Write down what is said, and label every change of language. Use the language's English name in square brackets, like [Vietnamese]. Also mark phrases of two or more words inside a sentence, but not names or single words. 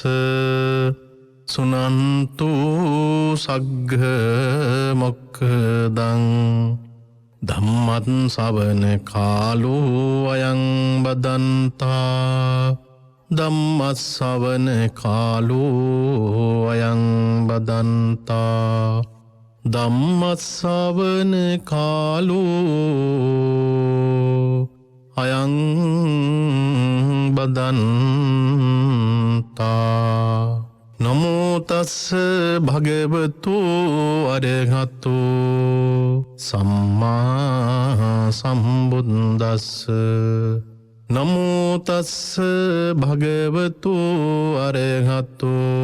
[Pali] සුනන්තු සග්ග මොක්ඛදං ධම්මත් ශ්‍රවණ කාලෝ අයං බදන්තා ධම්මත් ශ්‍රවණ කාලෝ අයං බදන්තා ධම්මත් ශ්‍රවණ කාලෝ අයං බදන්තා නමෝ තස්ස භගවතු අරහතු සම්මා සම්බුද්දස්ස නමෝ තස්ස භගවතු අරහතු